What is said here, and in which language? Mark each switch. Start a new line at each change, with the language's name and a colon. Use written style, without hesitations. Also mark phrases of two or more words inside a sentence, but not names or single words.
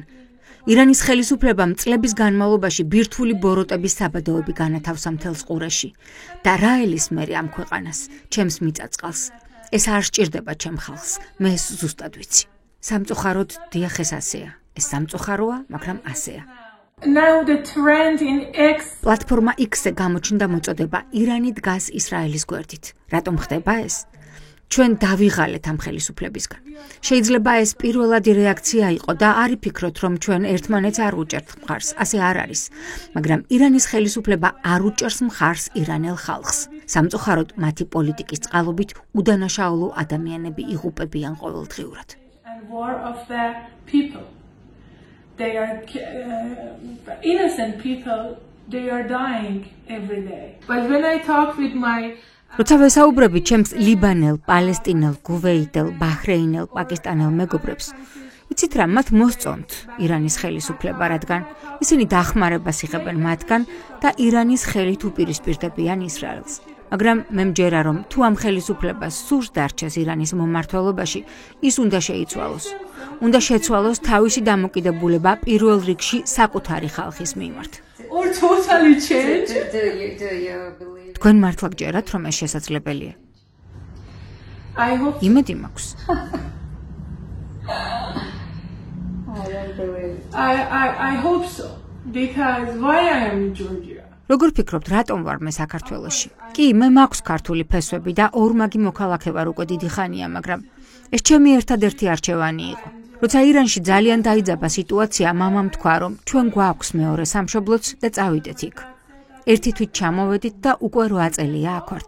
Georgian: ირანის ხელისუფლებამ წლების განმავლობაში ბირთვული ბოროტების საბადოები განათავსა მთელს ყურეში და რა ელის მერე ამ ქვეყანას, ჩემს მიწაწყალს. ეს არ სჭირდება ჩემ ხალხს, მე ეს ზუსტად ვიცი. სამწუხაროდ დიახ ეს ასეა. ეს სამწუხაროა, მაგრამ ასეა.
English: Now the trend in X
Georgian: პლატფორმა X-ზე გამოჩნდა მოწოდება ირანი დგას ისრაელის გვერდით. რატომ ხდება ეს? ჩვენ დავიღალეთ ამ ხელისუფლებისგან. შეიძლება ეს პირველადი რეაქცია იყო და არ იფიქროთ რომ ჩვენ ერთმანეთს არ უჭერთ მხარს, ასე არ არის. მაგრამ ირანის ხელისუფლება არ უჭერს მხარს ირანელ ხალხს. სამწუხაროდ მათი პოლიტიკის წყალობით უდანაშაულო ადამიანები იღუპებიან ყოველდღიურად.
English: and war of the people. They are innocent people, they are dying every day. But when I talk with my
Georgian: როცა ვესაუბრები ჩემს ლიბანელ, პალესტინელ, კუვეიტელ, ბაჰრეინელ, პაკისტანელ მეგობრებს, იცით რა, მათ მოსწონთ ირანის ხელისუფლება, რადგან ისინი დახმარებას იღებენ მათგან და ირანის ხელით უპირისპირდებიან ისრაელს. მაგრამ მე მჯერა რომ თუ ამ ხელისუფლებას სურს დარჩეს ირანის მომმართველობაში, ის უნდა შეიცვალოს. უნდა შეცვალოს თავისი დამოკიდებულება პირველ რიგში საკუთარი ხალხის მიმართ.
English: or totally change.
Georgian: თქვენ მართლა გჯერათ რომ ეს შესაძლებელია?
English: I hope
Georgian: იმედი მაქვს.
English: I hope so because why I am in Georgia.
Georgian: როგორ ფიქრობთ, რატომ ვარ მე საქართველოში? კი, მე მაქვს ქართული ფესვები და ორმაგი მოქალაქე ვარ უკვე დიდი ხანია, მაგრამ ეს ჩემი ერთადერთი არჩევანი იყო. როცა ირანში ძალიან დაიძაბა სიტუაცია, მამამ თქვა, რომ ჩვენ გვაქვს მეორე სამშობლოც და წავიდეთ იქ. ერთი თვით ჩამოვედით და უკვე 8 წელია აქ ვართ.